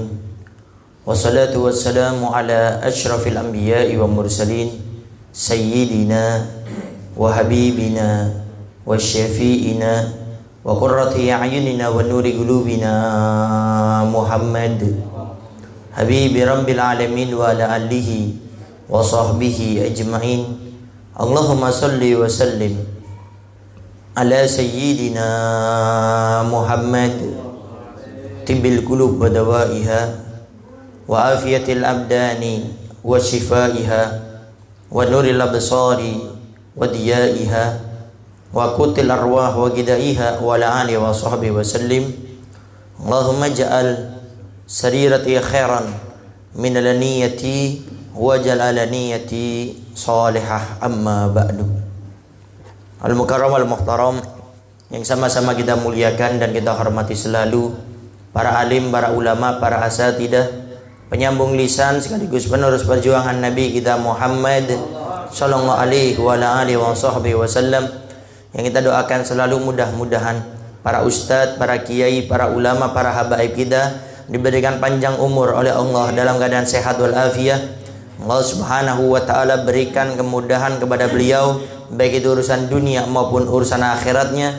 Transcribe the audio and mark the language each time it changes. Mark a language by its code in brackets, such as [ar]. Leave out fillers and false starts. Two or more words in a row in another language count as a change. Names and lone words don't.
[ar] والصلاة والسلام على أشرف الأنبياء والمرسلين سيدنا وحبيبنا وشفيعنا وقرة أعيننا ونور قلوبنا محمد حبيب رب العالمين وعلى آله وصحبه أجمعين. اللهم صل وسلم على سيدنا محمد طب القلوب ودوائها وعافية الأبدان وشفائها ونور الأبصار وضيائها وقوت الأرواح وغذائها وعلى آله وصحبه وسلم. اللهم اجعل سريرتي خيرا من علانيتي واجعل علانيتي صالحة، أما بعد. المكرم المحترم [id] yang sama-sama kita muliakan dan kita hormati selalu, para alim, para ulama, para asatidah, penyambung lisan sekaligus penerus perjuangan Nabi kita Muhammad [ar] صلى الله عليه وعلى آله وسلم, [id] yang kita doakan selalu mudah-mudahan para ustadz, para kiai, para ulama, para habaib kita diberikan panjang umur oleh Allah dalam keadaan sehat walafiat. [ar] الله سبحانه وتعالى [id] berikan kemudahan kepada beliau, baik itu urusan dunia maupun urusan akhiratnya.